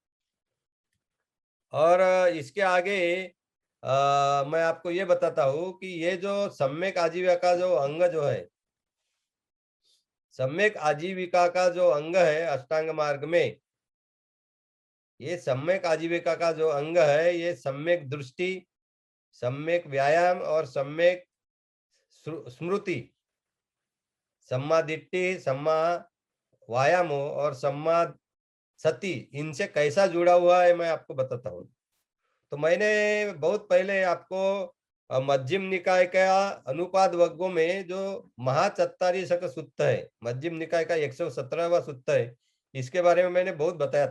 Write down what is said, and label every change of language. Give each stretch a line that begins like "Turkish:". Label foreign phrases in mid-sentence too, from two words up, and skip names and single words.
Hindi: और इसके आगे मैं आपको ये बताता हूँ कि ये जो सम्यक आजीविका का जो अंग जो है, सम्यक आजीविका का जो अंग है अष्टांग मार्ग में, ये सम्यक आजीविका का जो अंग है, ये सम्यक दृष्टि, सम्यक व्यायाम और सम्यक स्मृति,
Pali: सम्मा दिट्टि, सम्मा व्यायामो
Hindi: और
Pali: सम्मा सती,
Hindi: इनसे कैसा जुड़ा हुआ है मैं आपको बताता हूँ। तो मैंने बहुत पहले आपको मध्यम निकाय का अनुपाद वर्गों में जो महाचत्तारीसक सूक्त है, मध्यम निकाय का 117वां सूक्त है, इसके बारे में मैंने बहुत बताया।